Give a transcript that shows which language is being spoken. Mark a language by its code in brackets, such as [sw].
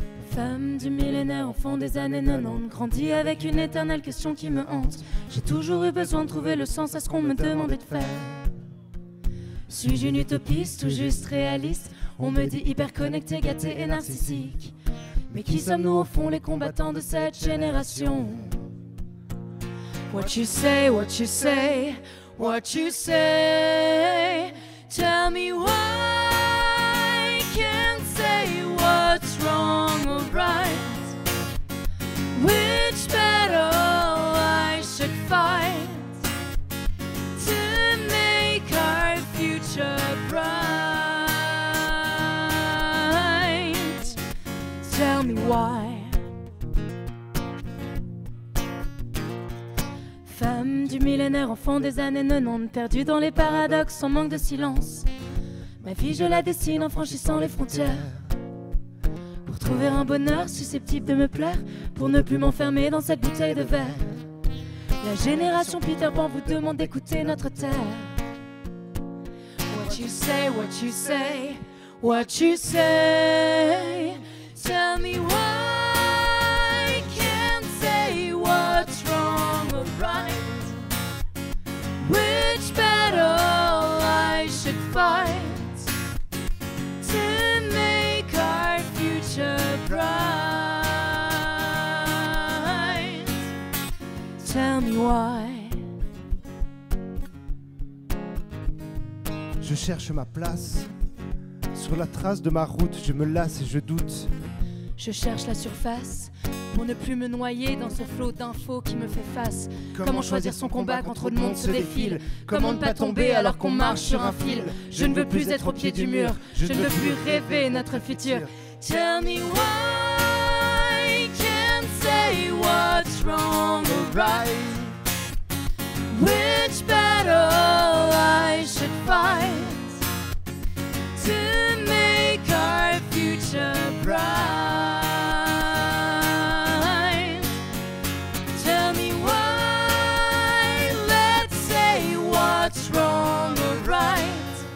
[fr] Femme du millénaire, enfant des années 90, grandi avec une éternelle question qui me hante. J'ai toujours eu besoin de trouver le sens à ce qu'on me demandait de faire. Suis-je une utopiste ou juste réaliste? On me dit hyper connecté, gâté et narcissique. Mais qui sommes-nous au fond, les combattants de cette génération? [en] What you say, what you say, what you say. Tell me why I can't say what's wrong or right. Which battle I should fight to make our future bright. Tell me why. [fr] Femme du millénaire, enfant des années 90, perdue dans les paradoxes, en manque de silence. Ma vie, je la dessine en franchissant les frontières. Pour trouver un bonheur susceptible de me plaire, pour ne plus m'enfermer dans cette bouteille de verre. La génération Peter Pan vous demande d'écouter notre terre. [en] What you say, what you say, what you say. Tell me why I can't say what's wrong or right. Which battle I should fight to make our future bright. Tell me why. [fr] Je cherche ma place. Sur la trace de ma route, je me lasse et je doute. Je cherche la surface pour ne plus me noyer dans ce flot d'infos qui me fait face. Comment choisir son combat quand trop de monde se défile? Comment ne pas tomber alors qu'on marche sur un fil? Je ne veux plus être au pied du mur, je ne veux plus rêver notre futur. [en] Tell me why I can't say what's right. Which battle I should fight to make our future bright. Tell me why, let's say what's wrong or right.